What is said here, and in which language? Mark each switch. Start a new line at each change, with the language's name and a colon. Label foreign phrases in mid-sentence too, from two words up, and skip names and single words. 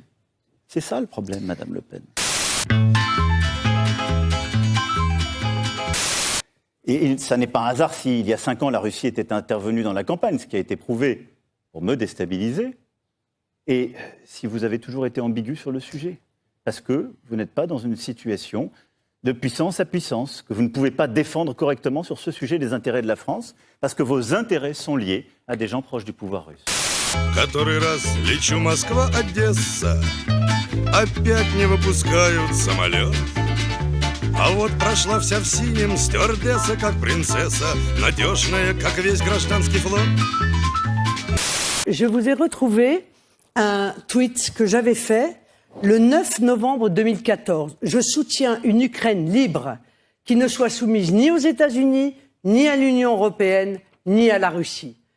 French: C'est ça le problème, Madame Le Pen. Et ça n'est pas un hasard si, il y a 5 ans, la Russie était intervenue dans la campagne, ce qui a été prouvé pour me déstabiliser. Et si vous avez toujours été ambigu sur le sujet, parce que vous n'êtes pas dans une situation de puissance à puissance, que vous ne pouvez pas défendre correctement sur ce sujet des intérêts de la France, parce que vos intérêts sont liés à des gens proches du pouvoir russe.
Russian: Который раз лечу Москва-Одесса, опять не выпускают самолет. А вот прошла вся в синем, стюардесса, как принцесса, надежная, как весь гражданский флот.
French: Je vous ai retrouvé un tweet que j'avais fait le 9 novembre 2014. Je soutiens une Ukraine libre qui ne soit soumise ni aux États-Unis, ni à l'Union européenne, ni à la Russie.